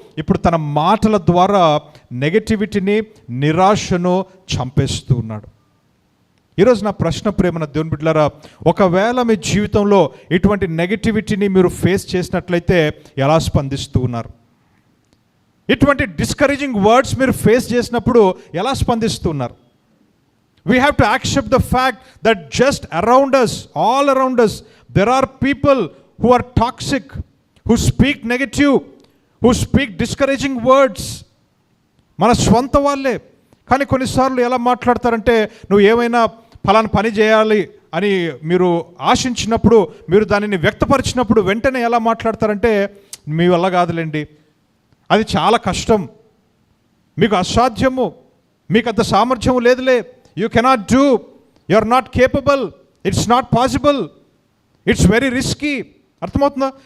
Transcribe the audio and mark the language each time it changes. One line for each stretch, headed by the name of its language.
Telugu: ఇప్పుడు తన మాటల ద్వారా నెగటివిటీని, నిరాశను చంపేస్తూ ఉన్నాడు. ఈరోజు నా ప్రశ్న ప్రేమన దేవుని బిడ్డలారా, ఒకవేళ మీ జీవితంలో ఇటువంటి నెగటివిటీని మీరు ఫేస్ చేసినట్లయితే ఎలా స్పందిస్తూ ఉన్నారు? ఇటువంటి డిస్కరేజింగ్ వర్డ్స్ మీరు ఫేస్ చేసినప్పుడు ఎలా స్పందిస్తూ ఉన్నారు?
English: We have to accept the fact that just around us, all around us, there are people who are toxic, who speak negative, who speak discouraging words.
Telugu: మన స్వంత వాళ్ళే. కానీ కొన్నిసార్లు ఎలా మాట్లాడతారంటే, నువ్వు ఏమైనా ఫలానా పని చేయాలి అని మీరు ఆశించినప్పుడు, మీరు దానిని వ్యక్తపరిచినప్పుడు వెంటనే ఎలా మాట్లాడతారంటే, మీ వల్ల కాదులేండి, అది చాలా కష్టం, మీకు అసాధ్యము, మీకు అంత సామర్థ్యం లేదులే,
English: you cannot do, you are not capable, it's not possible, it's very risky.
Telugu: అర్థమవుతుందా?